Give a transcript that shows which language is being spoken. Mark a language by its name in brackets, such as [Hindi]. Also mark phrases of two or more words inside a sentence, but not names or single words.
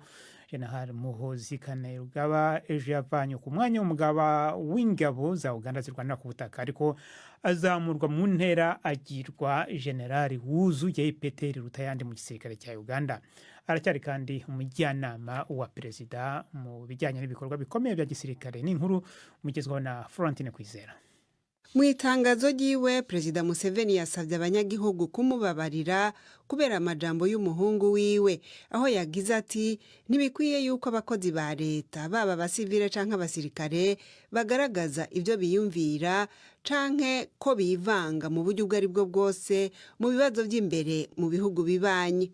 [Kinyarwanda] General Muhoozi Kainerugaba ejo yavanye ku mwanya w'umugaba w'ingabo za Uganda zirwanira ku butaka, ariko azamurwa mu ntera agirwa generali wuzuye ipeti riruta ayandi mu gisirikare cya Uganda. Aracyari kandi umujyanama wa perezida mu bijyanye n'ibikorwa bikomeye bya gisirikare. N'inkuru mugezwaho na Florentine Kwizera. [Rundi] Mu itangazo ryiwe, Perezida Museveni yasabye abanyagihugu kumubabarira kubera amajambo y'umuhungu wiwe, aho yagize ati ntibikwiye yuko abakozi ba leta baba abasivile canke abasirikare bagaragaza ibyo biyumvira canke ko bivanga mu buryo ubwo ari bwo bwose mu bibazo by'imbere mu bihugu bibanyi.